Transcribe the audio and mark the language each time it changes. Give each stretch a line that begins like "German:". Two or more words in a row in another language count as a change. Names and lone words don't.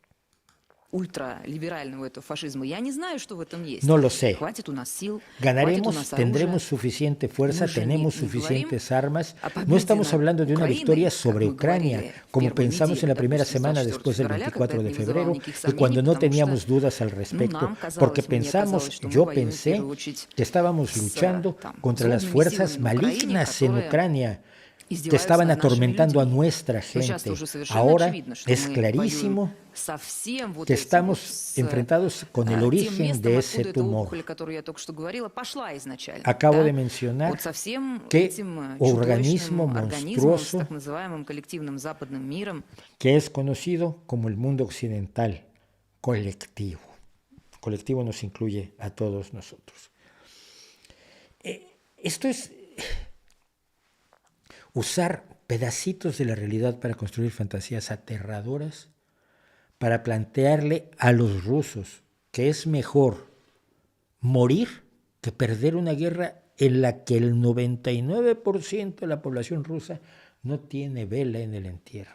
Russian: Ультралиберального этого фашизма. Я не знаю, что в этом есть.
Spanish: No lo sé.
Russian: Хватит у нас сил, хватит у
Spanish: Ganaremos,
Russian: нас
Spanish: tendremos
Russian: оружия.
Spanish: suficiente fuerza,
Russian: Мы же
Spanish: tenemos
Russian: не
Spanish: suficientes armas.
Russian: о победе
Spanish: No estamos
Russian: над
Spanish: hablando de una
Russian: Украиной,
Spanish: victoria
Russian: как
Spanish: sobre
Russian: мы
Spanish: Ucrania,
Russian: говорили в
Spanish: como
Russian: первую
Spanish: pensamos en
Russian: неделю,
Spanish: la primera
Russian: допустим, с
Spanish: semana
Russian: 24
Spanish: después del
Russian: февраля,
Spanish: 24
Russian: когда
Spanish: de
Russian: это не вызывало
Spanish: febrero,
Russian: никаких
Spanish: y
Russian: сомнений,
Spanish: cuando no
Russian: потому
Spanish: teníamos
Russian: что
Spanish: dudas al respecto,
Russian: нам
Spanish: porque
Russian: казалось, мне
Spanish: pensamos,
Russian: казалось, что мы
Spanish: yo
Russian: воюем в
Spanish: pensé
Russian: первую очередь
Spanish: que estábamos
Russian: с
Spanish: luchando
Russian: там,
Spanish: contra las
Russian: злобными
Spanish: fuerzas
Russian: силами на Украине,
Spanish: malignas en
Russian: которые
Spanish: Ucrania, que
Russian: издеваются
Spanish: estaban
Russian: над нашими
Spanish: atormentando a
Russian: людьми.
Spanish: nuestra
Russian: Но сейчас
Spanish: gente.
Russian: уже совершенно
Spanish: Ahora
Russian: очевидно, что
Spanish: es
Russian: мы
Spanish: clarísimo
Russian: воюем со всем вот
Spanish: que
Russian: этим
Spanish: estamos
Russian: вот, с
Spanish: enfrentados con el
Russian: тем
Spanish: origen
Russian: местом,
Spanish: de
Russian: откуда
Spanish: ese
Russian: эта
Spanish: tumor.
Russian: опухоль, о которой я только что говорила, пошла изначально.
Spanish: Acabo
Russian: да?
Spanish: de mencionar
Russian: Вот со всем
Spanish: que
Russian: этим
Spanish: organismo
Russian: чудовищным организмом, с
Spanish: monstruoso
Russian: так называемым коллективным западным миром,
Spanish: que es conocido como el mundo occidental colectivo. Colectivo nos incluye a todos nosotros. Esto es usar pedacitos de la realidad para construir fantasías aterradoras, para plantearle a los rusos que es mejor morir que perder una guerra en la que el 99% de la población rusa no tiene vela en el entierro.